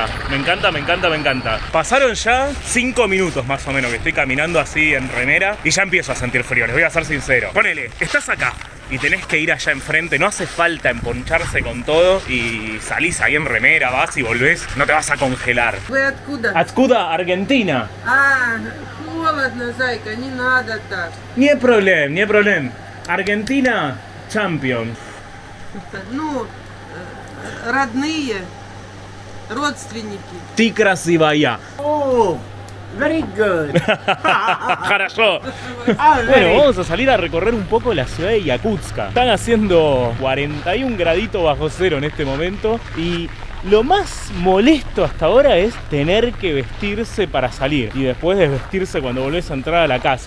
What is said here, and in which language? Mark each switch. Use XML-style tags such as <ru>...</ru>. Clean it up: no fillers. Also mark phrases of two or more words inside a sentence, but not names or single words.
<es>Pasaron ya 5 minutos más o menos que estoy caminando así en remera y ya empiezo a sentir frío, les voy a ser sincero. Ponele, estás acá y tenés que ir allá enfrente, no hace falta emponcharse con todo y salís ahí en remera, vas y volvés, no te vas a congelar.</es> <ru>Вы откуда? Откуда? Argentina. Холодно, зайка, не надо так.</ru> <es>Ni hay problema. Argentina, champion.</es> <ru>Ну, родные, родственники. Ты красивая.</ru> <en>Very good.</en> <ru>Хорошо.</ru> <es>Bueno, vamos a salir a recorrer un poco la ciudad de Yakutska. Están haciendo 41 graditos bajo cero en este momento y lo más molesto hasta ahora es tener que vestirse para salir y después desvestirse cuando volvés a entrar a la casa.</es>